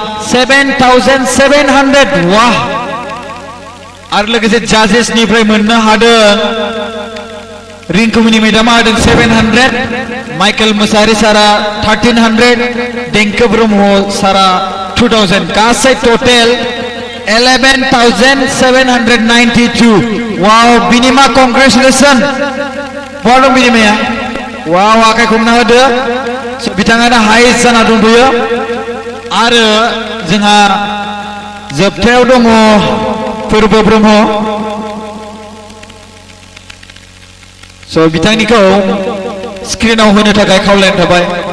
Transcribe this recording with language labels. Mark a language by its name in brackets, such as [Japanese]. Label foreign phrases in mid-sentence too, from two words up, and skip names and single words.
[Bodo] 7700 वाह आरो लोगोसे जाजेसनिफ्राय मोननो हादों रिंकुमणि मेडामा होदों 700 माइकेल मोसाहारि सारा 1300 देंखो ब्रह्म सारा 2000 गासै टोटल 11,792 wow Binima congratulations bहा दं बिनिमाया wow आखाइ हमना होदो so बिथाङानो हाइस्ट जाना दंथ'यो आरो जोंहा जोबथायाव दङ फोरबो ब्रह्म so बिथांनिखौ स्क्रिनाव होनो थाखाय खावलायनाय थाबाय